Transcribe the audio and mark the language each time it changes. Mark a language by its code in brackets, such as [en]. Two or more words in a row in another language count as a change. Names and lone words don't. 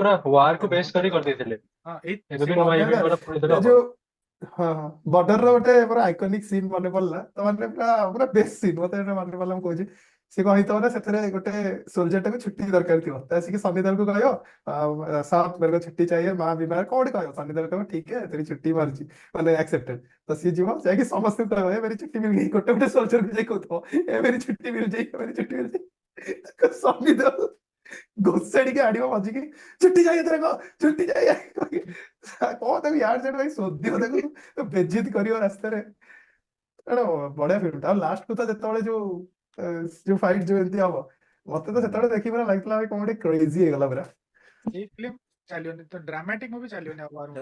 [or] ପୁରା ୱାର କୁ ବେସ୍ କରି କରିଦେଇଥିଲେ। ହଁ ଏଇ ଏବେ ବି ସେଇ ନୂଆ ବଢିଆ ଇଭେଣ୍ଟ ନା ଗୁରା ପୁଣି ଏ ଥରେ ହବ। ଯୋଉ ହଁ ବର୍ଡର ର ଗୋଟେ ମୋର [en] iconic scene [or] ମନେ ପଡିଲା, ତ ମାନେ ପୁରା ପୁରା [en] best scene [or] ମତେ ଏଟା ମନେ ପଡିଲା, ମୁଁ କହୁଛି। ସେ କଣ ହେଇଥିବ ନା, ସେଥିରେ ଗୋଟେ ସୋଲଜର ଟାକୁ ଛୁଟି ଦରକାର ଥିବ, ତ ଆସିକି ସନି ଦେଓଲ କୁ କହିବ [hi] साहब मेरे को छुट्टी चाहिए, माँ बीमार, [or] कौन କହିବ, सनी देओल କହିବ [hi] ठीक है तेरी छुट्टी [or] माରୁଛି ମାନେ ଆକ୍ସେପ୍ଟେड। ତ ସିଏ ଯିବ ଯାଇକି ସମସ୍ତଙ୍କୁ କହିବ ଏ [hi] मेरी छुट्टी मिल गई, [or] ଗୋଟେ ଗୋଟେ ସୋଲଜର କୁ ଯାଇ କହୁଥିବ ଏ [hi] मेरी छुट्टी मिल गई, मेरी छुट्टी मिल गई। [or] ସନି ଦେଓଲ ଘୋଷାଡିକି ଆଣିବ ମଝିକି, [hi] छुट्टी चाहिए तेरे को, छुट्टी चाहिए [or] କହିକି। କଣ ତାକୁ ୟାଡ ସେଆଡ ଭାଇ ଶୋଧିବ, ତାକୁ ବେଜ୍ଜତି କରିବ ରାସ୍ତାରେ। ଏଟା ବଢିଆ ଫିଲ୍ମ। ଆଉ ଲାଷ୍ଟ କୁ ତ ଯେତେବେଳେ ଯୋଉ ଫାଇଟ୍ ଯୋଉ ଏମିତି ହବ, ମତେ ତ ସେତେବେଳେ ଦେଖି ପୁରା ଲାଗିଥିଲା ଭାଇ କଣ ଗୋଟେ କ୍ରେଜି ହେଇଗଲା ପୁରା। ଏଇ ଫିଲ୍ମ ଚାଲିବନି, ତ [en] dramatic movie [or] ଚାଲିବନି ଆଉ [en] war movie।